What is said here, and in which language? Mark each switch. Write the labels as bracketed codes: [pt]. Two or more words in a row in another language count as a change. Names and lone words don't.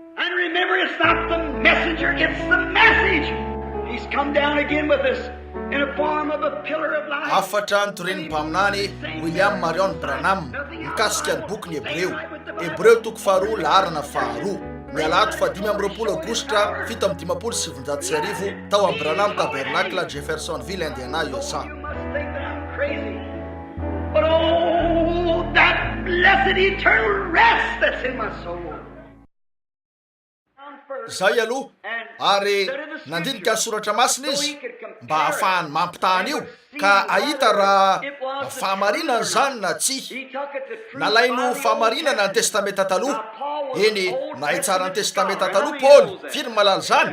[en] And remember, it's not the messenger, it's the message. He's come down again with us in a form of a pillar of light. [mg] Afatra ny torin'ny mpaminany William Marion Branham mikasika ny boky ny Hebreo toko faharoa laharana faharoa ny alato fa 5 Aogositra 1770 tao amin'ny Branham Tabernacle Jeffersonville, Indiana, USA. [en] But oh, that blessed eternal rest that's in my soul. [mg] Zay aloha ary nandinika ny soratra masina izy mba ahafahany mampitahana io ka ahita raha fahamarinana zany na tsy. Nalaino fahamarinana ny testamenta taloha. Eny nahay tsara ny testamenta taloha Paul, firy malala zany.